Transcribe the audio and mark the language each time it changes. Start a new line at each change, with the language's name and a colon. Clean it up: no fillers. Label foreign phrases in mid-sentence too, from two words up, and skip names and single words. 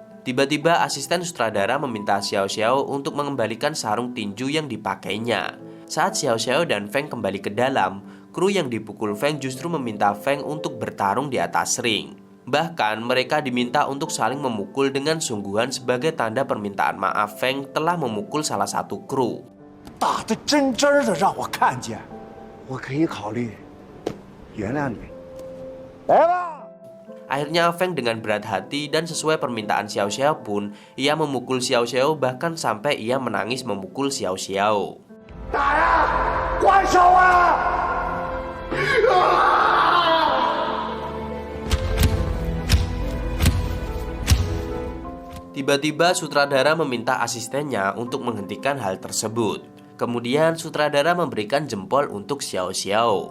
Indonesian: Tiba-tiba asisten sutradara meminta Xiao Xiao untuk mengembalikan sarung tinju yang dipakainya. Saat Xiao Xiao dan Feng kembali ke dalam, kru yang dipukul Feng justru meminta Feng untuk bertarung di atas ring. Bahkan mereka diminta untuk saling memukul dengan sungguhan sebagai tanda permintaan maaf Feng telah memukul salah satu kru.
Chinese: 打得真真的让我看见，我可以考虑原谅你。来吧。
Indonesian: Akhirnya Feng dengan berat hati dan sesuai permintaan Xiao Xiao pun, ia memukul Xiao Xiao bahkan sampai ia menangis memukul Xiao Xiao.
Chinese: 打呀！还手啊！
Indonesian: Tiba-tiba sutradara meminta asistennya untuk menghentikan hal tersebut. Kemudian sutradara memberikan jempol untuk Xiao Xiao.